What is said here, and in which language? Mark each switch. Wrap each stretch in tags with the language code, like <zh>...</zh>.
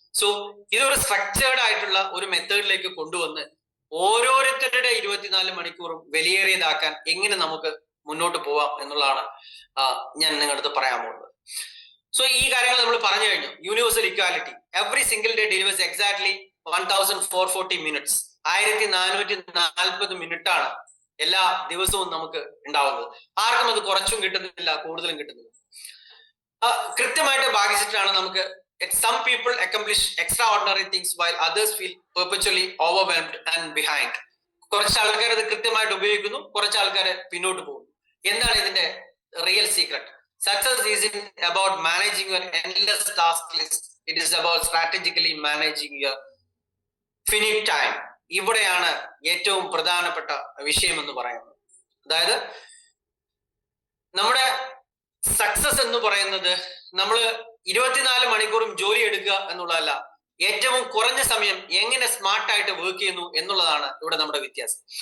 <ml>So ഇതൊരു structured ആയിട്ടുള്ള ഒരു മെത്തേഡിലേക്ക് കൊണ്ടുവന്ന് ഓരോരുത്തരുടെ 24 മണിക്കൂറും വിലയേറിയതാക്കാൻ എങ്ങനെ നമുക്ക് മുന്നോട്ട് പോവാം എന്നുള്ളതാണ് ഞാൻ നിങ്ങളുടെ അടുത്ത് പറയാൻ പോകുന്നത്.</ml> <en>so</en> <ml>ഈ കാര്യങ്ങൾ നമ്മൾ പറഞ്ഞു കഴിഞ്ഞു.</ml> <en>Universal equality, every single day delivers exactly 1440 minutes.</en> <ml>1440 minute ആണ് എല്ലാ ദിവസവും നമുക്ക് ഉണ്ടാവുന്നത്. ആർക്കും അത് കുറച്ചും കിട്ടുന്നില്ല, കൂടുതലും കിട്ടുന്നില്ല. കൃത്യമായിട്ട് ഭാഗിച്ചിട്ടാണ് നമുക്ക്</ml> <en>some people accomplish extraordinary things while others feel perpetually overwhelmed and behind.</en> <ml>കുറച്ച് ആൾക്കാർ അത് കൃത്യമായിട്ട് ഉപയോഗിക്കുന്നു, കുറച്ച് ആൾക്കാർ പിന്നോട്ട് പോകുന്നു. എന്താണ് ഇതിന്റെ real secret?</ml> <en>Success isn't about managing your endless task list. It is about strategically managing your finite time.</en> <ml>ഇവിടെയാണ് ഏറ്റവും പ്രധാനപ്പെട്ട വിഷയം എന്ന് പറയുന്നത്. അതായത് നമ്മുടെ സക്സസ് എന്ന് പറയുന്നത് നമ്മൾ 24 മണിക്കൂറും ജോലി എടുക്കുക എന്നുള്ളതല്ല, ഏറ്റവും കുറഞ്ഞ സമയം എങ്ങനെ സ്മാർട്ടായിട്ട് വർക്ക് ചെയ്യുന്നു എന്നുള്ളതാണ് ഇവിടെ നമ്മുടെ വ്യത്യാസം.</ml>